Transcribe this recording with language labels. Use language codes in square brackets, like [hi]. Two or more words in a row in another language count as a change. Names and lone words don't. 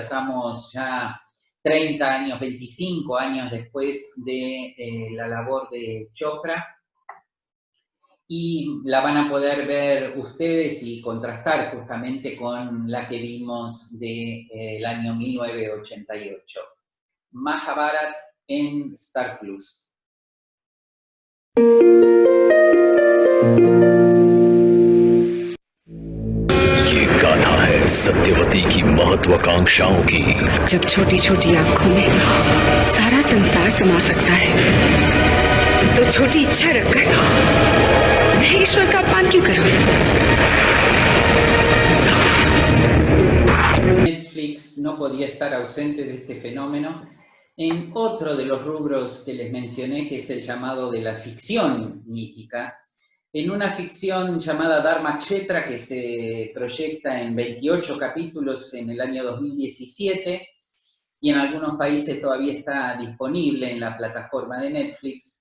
[es] Estamos ya 30 años, 25 años después de la labor de Chopra, y la van a poder ver ustedes y contrastar justamente con la que vimos del año 1988. Mahabharata en Star Plus. [hi] ये गाथा है सत्यवती की महत्वाकांक्षाओं की। जब छोटी छोटी आंखों में सारा संसार समा सकता है, तो छोटी इच्छा रखकर मैं ईश्वर का अपमान क्यों करूं? [es] Netflix no podía estar ausente de este fenómeno en otro de los rubros que les mencioné, que es el llamado de la ficción mítica. En una ficción llamada Dharmakshetra, que se proyecta en 28 capítulos en el año 2017, y en algunos países todavía está disponible en la plataforma de Netflix.